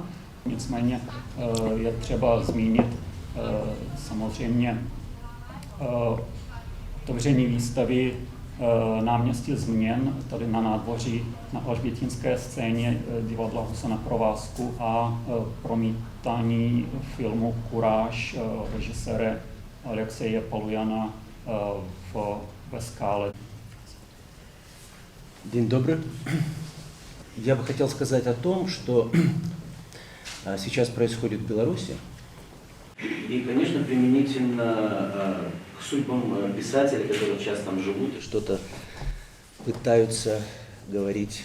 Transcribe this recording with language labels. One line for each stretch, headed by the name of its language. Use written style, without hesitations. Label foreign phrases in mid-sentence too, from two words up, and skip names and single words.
Czech: Nicméně je třeba zmínit samozřejmě otevření výstavy Náměstí změn tady na nádvoří na Alžbětinské scéně divadla Husa na provázku a promítání filmu Kuráž režiséra Alexeje Palujana ve Skále.
Russian: День добрый. Я бы хотел сказать о том, что сейчас происходит в Беларуси. И, конечно, применительно к судьбам писателей, которые сейчас там живут и что-то пытаются говорить.